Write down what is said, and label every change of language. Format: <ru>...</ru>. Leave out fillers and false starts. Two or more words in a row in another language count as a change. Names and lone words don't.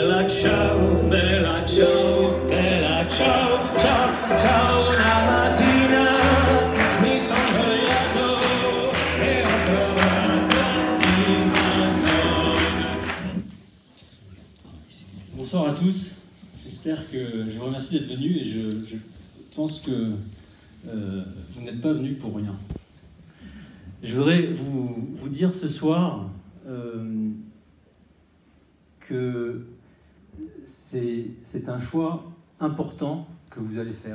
<it>ciao, bella ciao, ciao, ciao, una mattina mi sono svegliato e ho trovato l'invasione.</it> <fr>Bonsoir à tous, j'espère que je vous remercie d'être venus et je pense que vous n'êtes pas venus pour rien. Je voudrais vous dire ce soir que c'est un choix important que vous allez faire.</fr>